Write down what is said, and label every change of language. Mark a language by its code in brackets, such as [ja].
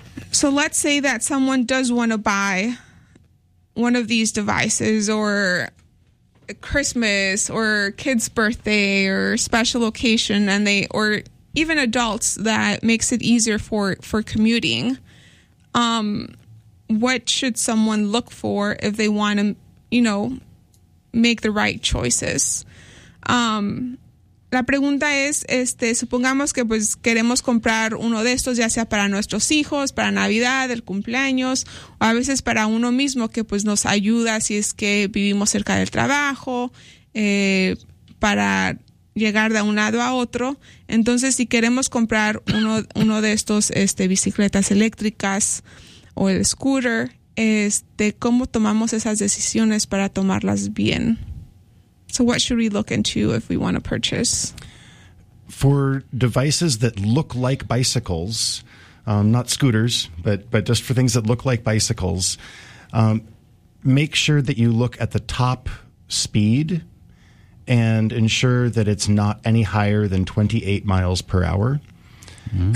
[en] So let's say that someone does want to buy one of these devices, or Christmas, or kids' birthday, or special occasion, and or even adults, that makes it easier for commuting. What should someone look for if they want to, make the right choices? [es] La pregunta es, supongamos que pues queremos comprar uno de estos, ya sea para nuestros hijos, para Navidad, el cumpleaños, o a veces para uno mismo, que pues nos ayuda si es que vivimos cerca del trabajo, para llegar de un lado a otro. Entonces, si queremos comprar uno de estos bicicletas eléctricas o el scooter, ¿cómo tomamos esas decisiones para tomarlas bien? [en] So what should we look into if we want to purchase? For devices that look like bicycles, not scooters, but just for things that look like bicycles, make sure that you look at the top speed and ensure that it's not any higher than 28 miles per hour. Mm-hmm.